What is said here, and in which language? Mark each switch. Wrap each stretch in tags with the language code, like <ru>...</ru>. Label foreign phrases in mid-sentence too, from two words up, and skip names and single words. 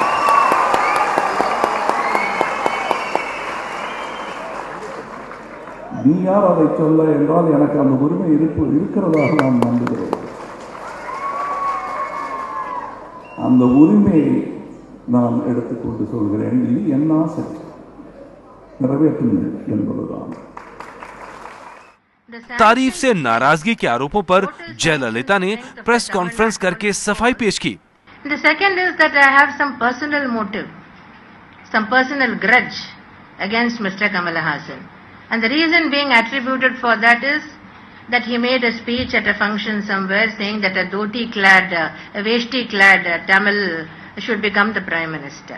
<ta>நீ யார் அதை சொல்ல என்றால் எனக்கு அந்த உரிமை இருக்கிறதாக நான் நம்புகிறேன். அந்த உரிமையை நான் எடுத்துக்கொண்டு சொல்கிறேன். இது என் ஆசை நிறைவேற்றுங்கள் என்பதுதான்।</ta> <hi>तारीफ से नाराजगी के आरोपों पर जयललिता ने प्रेस कॉन्फ्रेंस करके सफाई पेश की।</hi> <en>The second is that I have some personal motive, some personal grudge against Mr. Kamal Hassan. And the reason being attributed for that is that he made a speech at a function somewhere saying that a dhoti-clad, a veshti-clad Tamil should become the Prime Minister.</en>